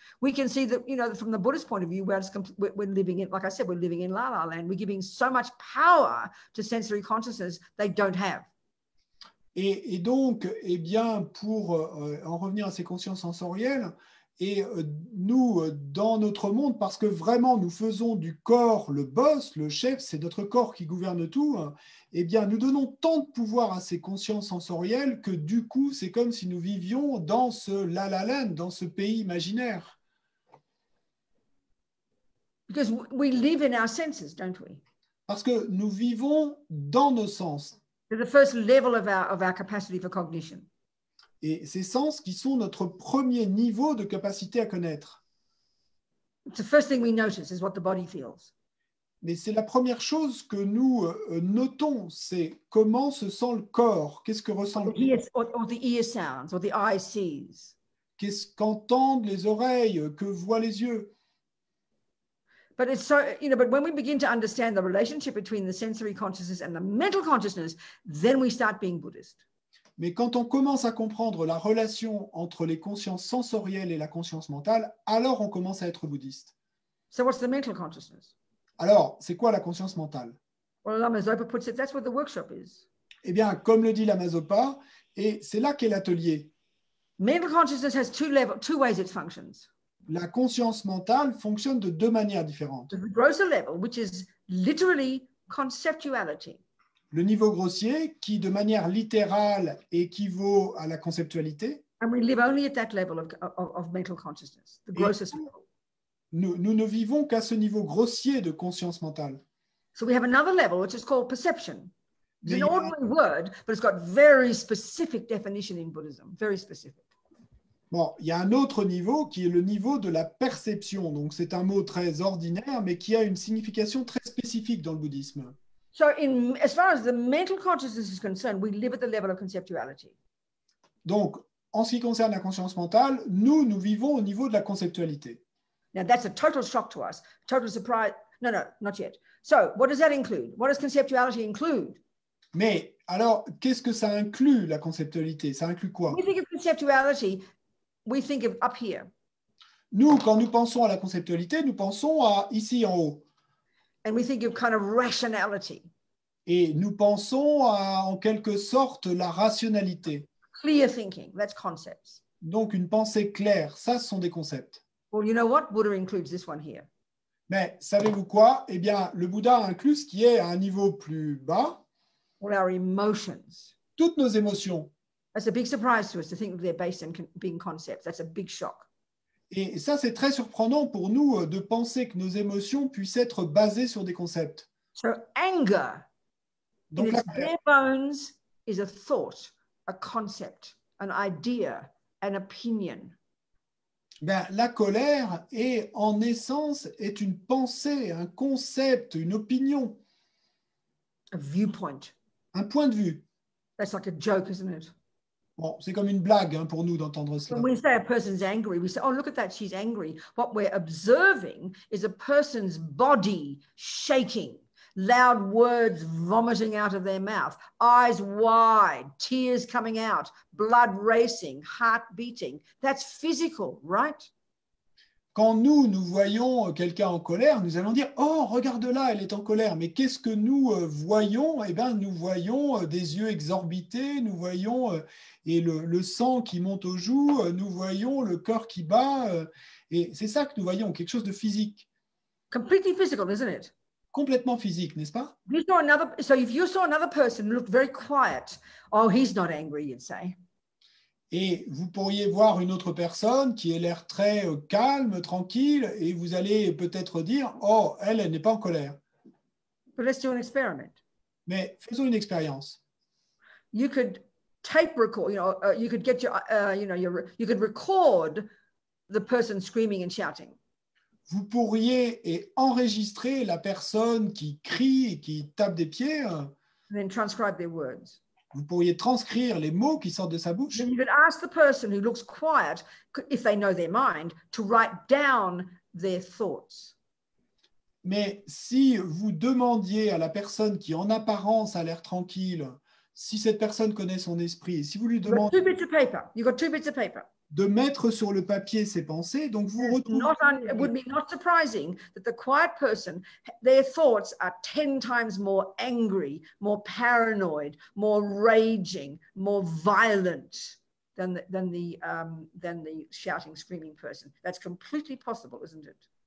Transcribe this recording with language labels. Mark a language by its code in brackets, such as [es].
[en] We can see that, from the Buddhist point of view, we're living in, like I said, we're living in la la land. We're giving so much power to sensory consciousness they don't have. [fr] Et donc, eh bien, pour en revenir à ces consciences sensorielles, et nous, dans notre monde, parce que vraiment nous faisons du corps le boss, le chef, c'est notre corps qui gouverne tout, eh bien, nous donnons tant de pouvoir à ces consciences sensorielles que du coup, c'est comme si nous vivions dans ce la-la land, dans ce pays imaginaire. [en] Because we live in our senses, don't we? [fr] Parce que nous vivons dans nos sens. [en] They're the first level of our capacity for cognition. [fr] Et ces sens qui sont notre premier niveau de capacité à connaître. [en] The first thing we notice is what the body feels. [fr] Mais c'est la première chose que nous notons, c'est comment se sent le corps, qu'est-ce que ressent le corps. [en] Or the ear sounds, or the eye sees. [fr] qu'est-ce qu'entendent les oreilles, que voient les yeux. [en] But it's so, but when we begin to understand the relationship between the sensory consciousness and the mental consciousness, then we start being Buddhist. [fr] Mais quand on commence à comprendre la relation entre les consciences sensorielles et la conscience mentale, alors on commence à être bouddhiste. [en] So what's the mental consciousness? [fr] Alors, c'est quoi la conscience mentale? [en] Well, Lama Zopa puts it, that's what the workshop is. [fr] Eh bien, comme le dit Lama Zopa, et c'est là qu'est l'atelier. [en] Mental consciousness has two ways it functions. [fr] La conscience mentale fonctionne de deux manières différentes. [en] The grosser level, which is literally conceptuality. [fr] Le niveau grossier, qui de manière littérale équivaut à la conceptualité. [en] And we live only at that level of mental consciousness, the grossest level. [fr] Nous ne vivons qu'à ce niveau grossier de conscience mentale. [en] So we have another level, which is called perception. It's an ordinary word, but it's got very specific definition in Buddhism, very specific. [fr] Bon, il y a un autre niveau qui est le niveau de la perception. Donc, c'est un mot très ordinaire, mais qui a une signification très spécifique dans le bouddhisme. [en] So as far as the mental consciousness is concerned, we live at the level of conceptuality. [fr] Donc, en ce qui concerne la conscience mentale, nous vivons au niveau de la conceptualité. [en] Now, that's a total shock to us, total surprise. No, not yet. So what does that include? What does conceptuality include? [fr] Mais alors, qu'est-ce que ça inclut, la conceptualité? Ça inclut quoi? [en] We think of conceptuality, we think of up here. [fr] Nous, quand nous pensons à la conceptualité, nous pensons à ici en haut. [en] And we think of kind of rationality. [fr] Et nous pensons à, en quelque sorte, la rationalité. [en] Clear thinking, that's concepts. [fr] Donc, une pensée claire, ça, ce sont des concepts. [en] Well, you know what? Buddha includes this one here. [fr] Mais savez-vous quoi? Eh bien, le Bouddha inclut ce qui est à un niveau plus bas. [en] All our emotions. [fr] Toutes nos émotions. [en] That's a big surprise to us to think that they're based on being concepts. That's a big shock. [fr] Et ça, c'est très surprenant pour nous de penser que nos émotions puissent être basées sur des concepts. [en] So anger, [fr] Donc, [en] in its bare bones, is a thought, a concept, an idea, an opinion. [fr] Ben, la colère est, en essence, est une pensée, un concept, une opinion. [en] A viewpoint. [fr] Un point de vue. [en] That's like a joke, isn't it? [fr] Bon, c'est comme une blague pour nous d'entendre cela. [en] When we say a person's angry, we say, oh, look at that, she's angry. What we're observing is a person's body shaking, loud words vomiting out of their mouth, eyes wide, tears coming out, blood racing, heart beating. That's physical, right? [fr] Quand nous voyons quelqu'un en colère, nous allons dire « Oh, regarde là, elle est en colère ». Mais qu'est-ce que nous voyons? Eh bien, nous voyons des yeux exorbités, nous voyons et le sang qui monte aux joues, nous voyons le cœur qui bat. Et c'est ça que nous voyons, quelque chose de physique. [en] Completely physical, isn't it? [fr] Complètement physique, n'est-ce pas? [en] So if you saw another person who looked very quiet, oh, he's not angry, you'd say. [fr] Et vous pourriez voir une autre personne qui a l'air très calme, tranquille, et vous allez peut-être dire « Oh, elle n'est pas en colère. [en] But let's do an experiment. » [fr] Mais faisons une expérience. [en] You could tape record, you could get you could record the person screaming and shouting. [fr] Vous pourriez enregistrer la personne qui crie et qui tape des pieds. [en] And then transcribe their words. [fr] Vous pourriez transcrire les mots qui sortent de sa bouche. [en] Then you could ask the person who looks quiet, if they know their mind, to write down their thoughts. [fr] Mais si vous demandiez à la personne qui en apparence a l'air tranquille, si cette personne connaît son esprit, si vous lui demandez [en] You've got two bits of paper. [fr] De mettre sur le papier ses pensées, donc vous retrouvez... [en] It would be not surprising that the quiet person, their thoughts are 10 times more angry, more paranoid, more raging, more violent than the shouting, screaming person. That's completely possible, isn't it?